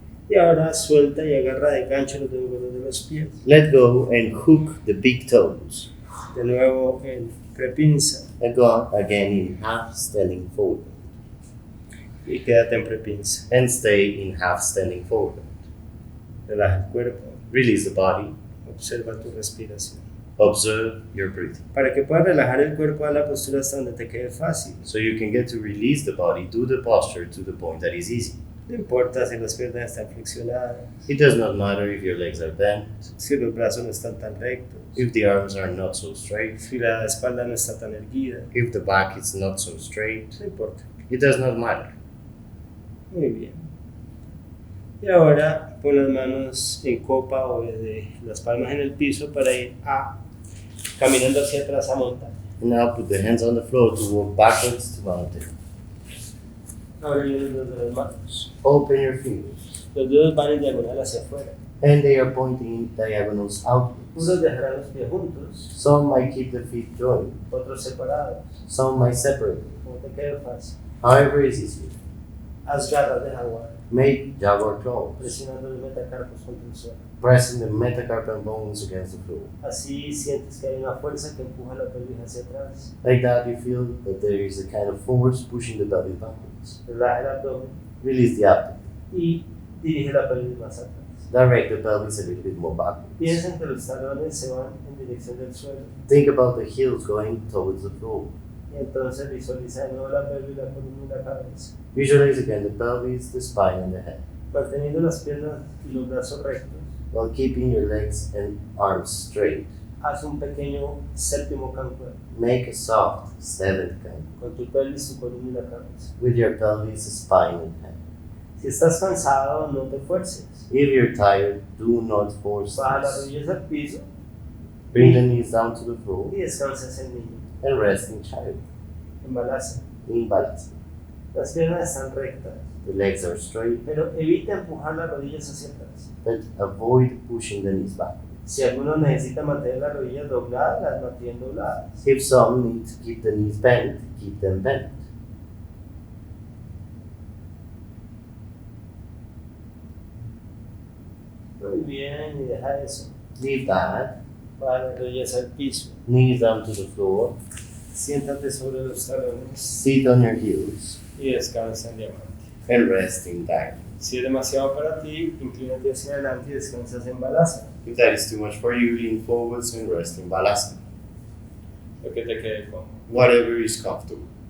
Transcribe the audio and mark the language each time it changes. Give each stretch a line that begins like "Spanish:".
Spanish: Y ahora suelta y agarra de gancho los dedos de los pies.
English: Let go and hook the big toes.
Spanish: De nuevo en prepinza.
English: And go again in half standing forward.
Spanish: Y quédate en prepinza.
English: And stay in half standing forward.
Spanish: Relaja el cuerpo.
English: Release the body.
Spanish: Observa tu respiración.
English: Observe your breathing.
Spanish: Para que puedas relajar el cuerpo a la postura hasta donde te quede fácil.
English: So you can get to release the body, do the posture to the point that is easy.
Spanish: No importa si las piernas están flexionadas,
English: It does not matter if your legs are bent,
Spanish: si los brazos no están tan rectos,
English: if the arms are not so straight,
Spanish: si la espalda no está tan erguida.
English: if the back is not so straight.
Spanish: No importa.
English: It does not matter.
Spanish: Muy bien. Y ahora pon las manos en copa o de las palmas en el piso para ir caminando hacia atrás a montaña.
English: And now put the hands on the floor to walk backwards to mountain.
Spanish: Abre los dedos de las manos.
English: Open your fingers.
Spanish: Los dedos van en diagonal hacia afuera.
English: And they are pointing diagonals outwards.
Spanish: Unos dejarán los pies juntos,
English: Some might keep the feet joined,
Spanish: otros separados.
English: some might separate.
Spanish: Como te quede fácil.
English: However is easy.
Spanish: Haz garras de jaguar,
English: Make jaguar claws,
Spanish: presionando los metacarpos contra el suelo.
English: pressing the metacarpal bones against the floor.
Spanish: Así sientes que hay una fuerza que empuja la pelvis hacia atrás.
English: Like that, you feel that there is a kind of force pushing the belly backwards.
Spanish: Relaja el abdomen
English: Release the abdomen.
Spanish: y dirige la pelvis más atrás.
English: Direct the pelvis a little bit more backwards.
Spanish: Piensa en que los talones se van en dirección del suelo.
English: Think about the heels going towards the floor.
Spanish: Y entonces visualiza de nuevo la pelvis, la columna y la cabeza.
English: Visualize again the pelvis, the spine, and the head,
Spanish: Manteniendo las piernas y los brazos rectos,
English: while keeping your legs and arms straight.
Spanish: haz un pequeño séptimo Kankuebs
English: Make a soft seventh count
Spanish: con tu pelvis, tu columna y la cabeza.
English: with your pelvis, spine, and head.
Spanish: Si estás cansado, no te fuerces.
English: If you're tired, do not force
Spanish: Baja las
English: this.
Spanish: rodillas al piso
English: Bring the knees down to the floor
Spanish: y descansas en niño,
English: and rest in child,
Spanish: en balanza.
English: in balance.
Spanish: Las piernas están rectas,
English: The legs are straight,
Spanish: pero evita empujar las rodillas hacia atrás.
English: but avoid pushing the knees back.
Spanish: Si alguno necesita mantener las rodillas dobladas, las mantienen dobladas.
English: If some need to keep the knees bent, keep them bent.
Spanish: Muy bien, y deja eso.
English: Leave that
Spanish: Baja las rodillas al piso.
English: Knees down to the floor.
Spanish: Siéntate sobre los talones
English: Sit on your heels.
Spanish: y descansa en diamante.
English: And rest in diamond.
Spanish: Si es demasiado para ti, inclínate hacia adelante y descansas en bakasana.
English: If that is too much for you, lean forwards and rest in bhujangasana.
Spanish: Lo que te quede cómodo.
English: Whatever is comfortable.